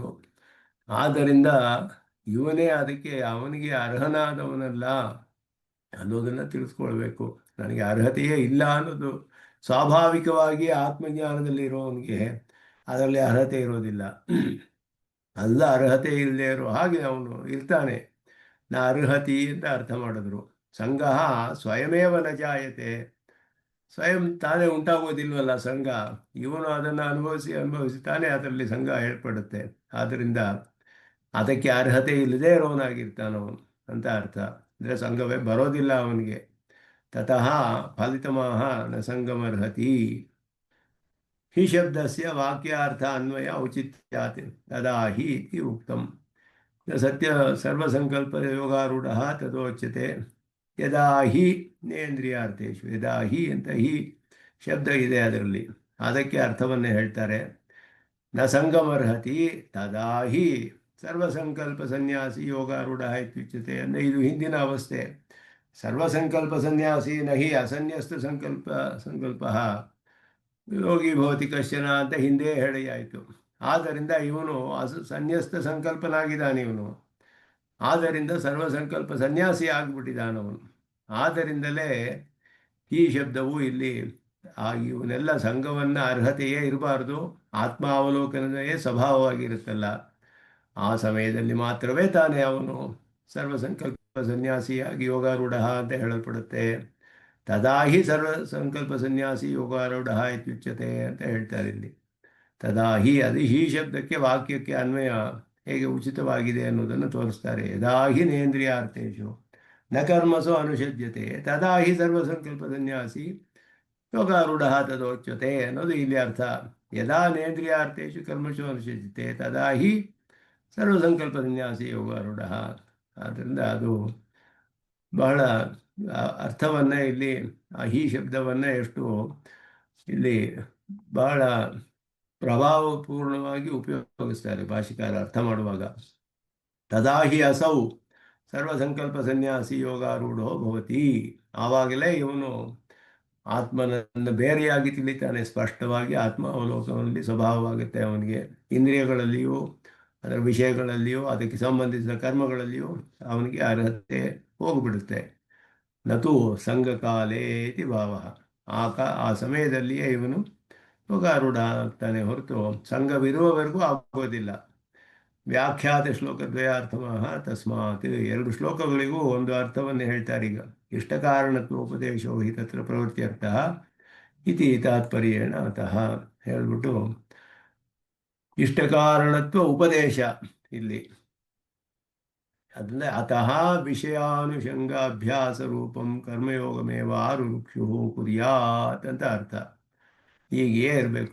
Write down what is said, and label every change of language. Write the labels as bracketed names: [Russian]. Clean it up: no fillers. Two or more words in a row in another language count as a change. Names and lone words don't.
[Kannada] ಆದ್ದರಿಂದ ಇವನೇ ಅದಕ್ಕೆ ಅವನಿಗೆ ಅರ್ಹನಾದವನಲ್ಲ ಅನ್ನೋದನ್ನು ತಿಳಿಸ್ಕೊಳ್ಬೇಕು. ನನಗೆ ಅರ್ಹತೆಯೇ ಇಲ್ಲ ಅನ್ನೋದು ಸ್ವಾಭಾವಿಕವಾಗಿ ಆತ್ಮಜ್ಞಾನದಲ್ಲಿ ಇರೋವನಿಗೆ ಅದರಲ್ಲಿ ಅರ್ಹತೆ ಇರೋದಿಲ್ಲ. ಅಲ್ಲ, ಅರ್ಹತೆ ಇಲ್ಲದೆ ಇರೋ ಹಾಗೆ ಅವನು ಇರ್ತಾನೆ. [Sanskrit] ನಾ ಅರ್ಹತಿ [Kannada] ಅಂತ ಅರ್ಥ ಮಾಡಿದ್ರು. [Sanskrit] ಸಂಘ ಸ್ವಯಮೇವ ನ ಜಾಯತೆ, [Kannada] ಸ್ವಯಂ ತಾನೇ ಉಂಟಾಗೋದಿಲ್ವಲ್ಲ ಸಂಘ. ಇವನು ಅದನ್ನು ಅನುಭವಿಸಿ ತಾನೇ ಅದರಲ್ಲಿ ಸಂಘ ಏರ್ಪಡುತ್ತೆ. ಆದ್ದರಿಂದ ಅದಕ್ಕೆ ಅರ್ಹತೆ ಇಲ್ಲದೆ ಇರೋನಾಗಿರ್ತಾನವನು ಅಂತ ಅರ್ಥ. ಅಂದರೆ ಸಂಘವೇ ಬರೋದಿಲ್ಲ ಅವನಿಗೆ. [Sanskrit] ತತಃ ಫಲಿತಮಾಹ ನ ಸಂಗಮರ್ಹತಿ. ಹಿ ಶಬ್ದಸ್ಯ ವಾಕ್ಯಾರ್ಥ ಅನ್ವಯ ಔಚಿತ್ಯಾತ್ ತದಾ ಹಿ ಇತಿ ಉಕ್ತಂ. ಸತ್ಯ ಸರ್ವಸಂಕಲ್ಪ ಯೋಗಾರೂಢ ತದೋಚ್ಯತೆ ಯದಾ ಹಿ ನೇಂದ್ರಿಯಾರ್ಥೇಶು. ಯದಾ ಹಿ [Kannada] ಅಂತ ಹಿ ಶಬ್ದ ಇದೆ ಅದರಲ್ಲಿ, ಅದಕ್ಕೆ ಅರ್ಥವನ್ನೇ ಹೇಳ್ತಾರೆ. [Sanskrit] ನ ಸಂಗಮರ್ಹತಿ ತದಾ ಹಿ ಸರ್ವಸಂಕಲ್ಪ ಸನ್ಯಾಸಿ ಯೋಗಾರೂಢ ಇತ್ಯುಚ್ಯತೆ. [Kannada] ಅಂದರೆ ಇದು ಹಿಂದಿನ ಅವಸ್ಥೆ. [Sanskrit] ಸರ್ವಸಂಕಲ್ಪ ಸನ್ಯಾಸಿ ನ ಹಿ ಅಸನ್ಯಸ್ತ ಸಂಕಲ್ಪ ಯೋಗಿ ಭವತಿ ಕಶ್ಚನ [Kannada] ಅಂತ ಹಿಂದೆ ಹೇಳಿಯಾಯಿತು. ಆದ್ದರಿಂದ ಇವನು ಸನ್ಯಸ್ತ ಸಂಕಲ್ಪನಾಗಿದ್ದಾನೆ ಇವನು. ಆದ್ದರಿಂದ ಸರ್ವಸಂಕಲ್ಪ ಸನ್ಯಾಸಿ ಆಗಿಬಿಟ್ಟಿದ್ದಾನವನು. ಆದ್ದರಿಂದಲೇ ಈ ಶಬ್ದವು ಇಲ್ಲಿ ಇವನೆಲ್ಲ ಸಂಘವನ್ನು ಅರ್ಹತೆಯೇ ಇರಬಾರ್ದು. ಆತ್ಮಾವಲೋಕನವೇ ಸ್ವಭಾವವಾಗಿರುತ್ತಲ್ಲ, ಆ ಸಮಯದಲ್ಲಿ ಮಾತ್ರವೇ ತಾನೇ ಅವನು ಸರ್ವಸಂಕಲ್ಪ ಸನ್ಯಾಸಿಯಾಗಿ ಯೋಗಾರೂಢ ಅಂತ ಹೇಳಲ್ಪಡುತ್ತೆ. [Sanskrit] ತದಾ ಹಿ ಸರ್ವಸಂಕಲ್ಪ ಸನ್ಯಾಸಿ ಯೋಗಾರೂಢ ಇತ್ಯುಚ್ಯತೆ [Kannada] ಅಂತ ಹೇಳ್ತಾರೆ ಇಲ್ಲಿ. [Sanskrit] ತದಾ ಹಿ, [Kannada] ಅದು ಹಿ ಶಬ್ದಕ್ಕೆ ವಾಕ್ಯಕ್ಕೆ ಅನ್ವಯ ಹೇಗೆ ಉಚಿತವಾಗಿದೆ ಅನ್ನೋದನ್ನು ತೋರಿಸ್ತಾರೆ. [Sanskrit] ಯದಾ ಹಿ ನೇಂದ್ರಿಯಾರ್ಥೇಶು ನ ಕರ್ಮಸು ಅನುಷಜ್ಯತೆ ತದಾ ಹಿ ಸರ್ವಸಂಕಲ್ಪ ಸನ್ಯಾಸಿ ಯೋಗಾರೂಢ ತದೋಚ್ಯತೆ [Kannada] ಅನ್ನೋದು ಇಲ್ಲಿ ಅರ್ಥ. [Sanskrit] ಯದಾ ನೇಂದ್ರಿಯಾರ್ಥೇಶು ಕರ್ಮಸು ಅನುಷಜ್ಯತೆ ತದಾ ಹಿ ಸರ್ವಸಂಕಲ್ಪ ಸನ್ಯಾಸಿ ಯೋಗಾರೂಢ. [Kannada] ಆದ್ದರಿಂದ ಅದು ಬಹಳ ಅರ್ಥವನ್ನು ಇಲ್ಲಿ ಈ ಶಬ್ದವನ್ನು ಎಷ್ಟು ಇಲ್ಲಿ ಬಹಳ ಪ್ರಭಾವಪೂರ್ಣವಾಗಿ ಉಪಯೋಗಿಸ್ತಾರೆ ಭಾಷಿಕಾರ ಅರ್ಥ ಮಾಡುವಾಗ. [Sanskrit] ತದಾ ಹಿ ಅಸೌ ಸರ್ವಸಂಕಲ್ಪ ಸನ್ಯಾಸಿ ಯೋಗಾರೂಢೋ ಭವತಿ. [Kannada] ಆವಾಗಲೇ ಇವನು ಆತ್ಮನನ್ನು ಬೇರೆಯಾಗಿ ತಿಳಿತಾನೆ. ಸ್ಪಷ್ಟವಾಗಿ ಆತ್ಮ ಅವಲೋಕನಲ್ಲಿ ಸ್ವಭಾವವಾಗುತ್ತೆ ಅವನಿಗೆ. ಇಂದ್ರಿಯಗಳಲ್ಲಿಯೂ ಅದರ ವಿಷಯಗಳಲ್ಲಿಯೂ ಅದಕ್ಕೆ ಸಂಬಂಧಿಸಿದ ಕರ್ಮಗಳಲ್ಲಿಯೂ ಅವನಿಗೆ ಅರ್ಹತೆ ಹೋಗಿಬಿಡುತ್ತೆ. [Sanskrit] ನತು ಸಂಘಕಾಲೇ ಇತಿ ಭಾವ. [Kannada] ಆ ಸಮಯದಲ್ಲಿಯೇ ಇವನು ಯೋಗಾರೂಢ ಆಗ್ತಾನೆ ಹೊರತು ಸಂಘವಿರುವವರೆಗೂ ಆಗೋದಿಲ್ಲ. [Sanskrit] ವ್ಯಾಖ್ಯಾತ ಶ್ಲೋಕದ್ವಯಾರ್ಥಮಃ ತಸ್ಮಾತ್. [Kannada] ಎರಡು ಶ್ಲೋಕಗಳಿಗೂ ಒಂದು ಅರ್ಥವನ್ನು ಹೇಳ್ತಾರೆ ಈಗ. [Sanskrit] ಇಷ್ಟ ಕಾರಣತ್ವೋಪದೇಶೋ ಹಿ ತತ್ರ ಪ್ರವೃತ್ತ್ಯರ್ಥ ಇತಿ ತಾತ್ಪರ್ಯೇಣ ಅತಃ ಹೇಳ್ಬಿಟ್ಟು ಇಷ್ಟ ಕಾರಣತ್ವ ಉಪದೇಶ ಇಲ್ಲಿ. ಅದನ್ನೇ ಅತಃ ವಿಷಯಾನುಷಂಗ ಅಭ್ಯಾಸ ರೂಪಂ ಕರ್ಮಯೋಗಮೇವ ಆರುರುಕ್ಷು ಕುರ್ಯಾತ್ [Kannada] ಅಂತ ಅರ್ಥ. ಹೀಗೆ ಇರಬೇಕು.